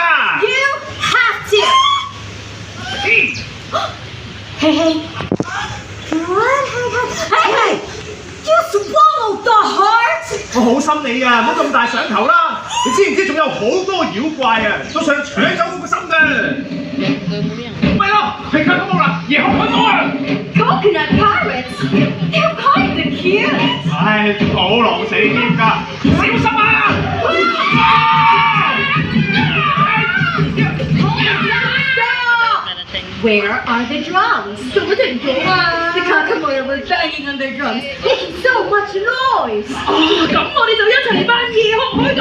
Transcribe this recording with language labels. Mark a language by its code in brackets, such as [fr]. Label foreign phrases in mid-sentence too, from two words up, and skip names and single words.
[en] You have to. Hey, hey. Hey, hey. You swallowed the heart. [yue] 我好心你啊，唔好咁大上頭啦！你知唔知仲有好多妖怪啊，都想搶走我個心㗎。咪咯，係卡通啦，夜空海島啊！ [en] Coconut pirates. They're kind of cute. [yue] 唉，好狼死添㗎，小心啊！ [en] Where are the drums? The Kakamoyo were banging on their drums, making so much noise.